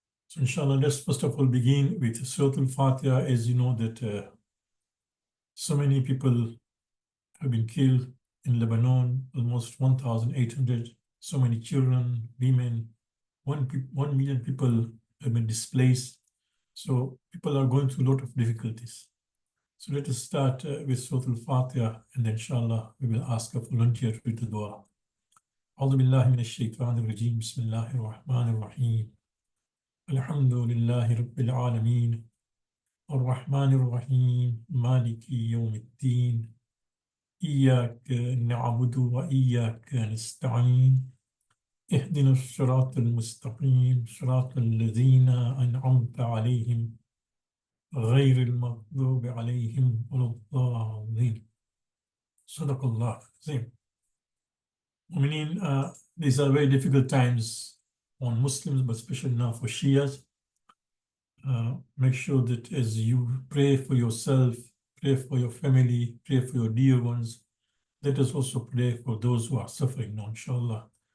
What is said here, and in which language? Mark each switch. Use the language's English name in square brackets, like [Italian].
[English] So inshallah, let's first of all begin with Surah Al-Fatiha. As you know that so many people have been killed in Lebanon, almost 1,800, so many children, women, 1 million people have been displaced. So people are going through a lot of difficulties. So let us start with Surah Al-Fatiha, and then inshallah we will ask a volunteer to read the dua. [Arabic] أعوذ بالله من الشيطان الرجيم بسم الله الرحمن الرحيم الحمد لله رب العالمين الرحمن الرحيم مالك يوم الدين إياك نعبد وإياك نستعين اهدنا الصراط المستقيم صراط الذين أنعمت عليهم غير المغضوب عليهم ولا الضالين. صدق الله العظيم. [English] These are very difficult times on Muslims, but especially now for Shias. Make sure that as you pray for yourself, pray for your family, pray for your dear ones, let us also pray for those who are suffering now, inshallah.